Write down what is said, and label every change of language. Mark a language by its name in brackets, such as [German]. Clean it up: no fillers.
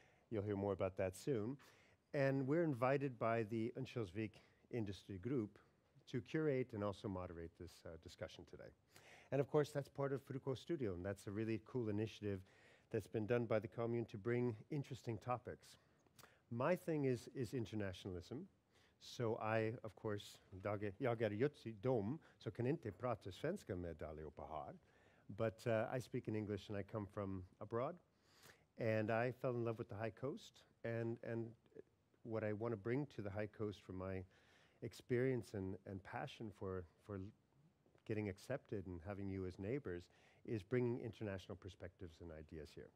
[English] You'll hear more about that soon. And we're invited by the Örnsköldsvik Industry Group to curate and also moderate this discussion today. And of course, that's part of Frukoststudion. That's a really cool initiative that's been done by the commune to bring interesting topics. My thing is internationalism. So I, of course, [Swedish] jag just dom, så kan inte prata svenska med allihopa här. [English] But I speak in English and I come from abroad. And I fell in love with the High Coast. And what I want to bring to the High Coast from my experience and passion for getting accepted and having you as neighbors is bringing international perspectives and ideas here.